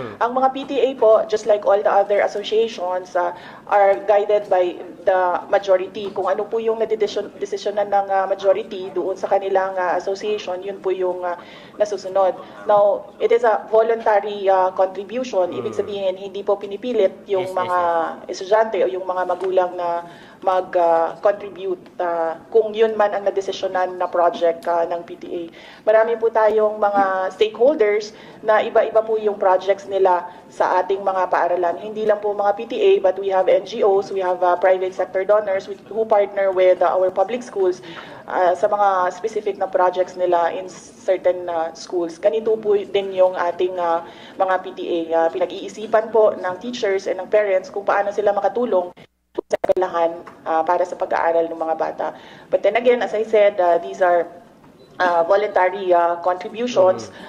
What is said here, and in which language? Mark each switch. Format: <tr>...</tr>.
<tl>Ang mga PTA po,</tl> <en>just like all the other associations, are guided by the majority.</en> <tl>Kung ano po yung nadedesisyonan ng majority doon sa kanilang association, yun po yung nasusunod.</tl> <en>Now, it is a voluntary contribution.</en> <tl>Ibig sabihin, hindi po pinipilit yung mga estudyante o yung mga magulang na mag-contribute kung yun man ang nadesisyonan na project ng PTA. Marami po tayong mga stakeholders na iba-iba po yung projects nila sa ating mga paaralan. Hindi lang po mga PTA,</tl> <en>but we have NGOs, we have private sector donors who partner with our public schools</en> <tl>sa mga specific na projects nila</tl> <en>in certain schools.</en> <tl>Ganito po din yung ating mga PTA. Pinag-iisipan po ng teachers and ng parents kung paano sila makatulong sa kailangan para sa pag-aaral ng mga bata.</tl> <en>But then again, as I said, these are voluntary contributions.</en>